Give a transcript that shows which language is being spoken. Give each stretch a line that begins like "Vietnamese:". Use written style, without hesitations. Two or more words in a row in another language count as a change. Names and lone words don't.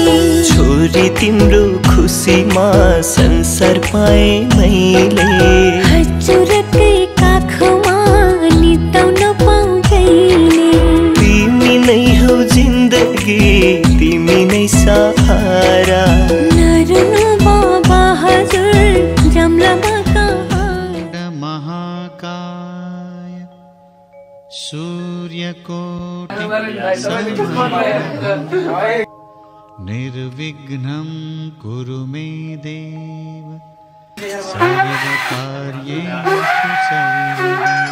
Nepali: छोरी तिम्रो खुसीमा संसार पाएँ मैले हजुरकै काखमा निताउन पाउँदैले तिमी नै हौ जिन्दगी तिमी नै सहारा नरुनु बाबा हजुर जम्लामा
Sanskrit: महाकाय सूर्यकोटि निर्विघ्नं कुरु मे देव सर्वकार्येषु सर्वदा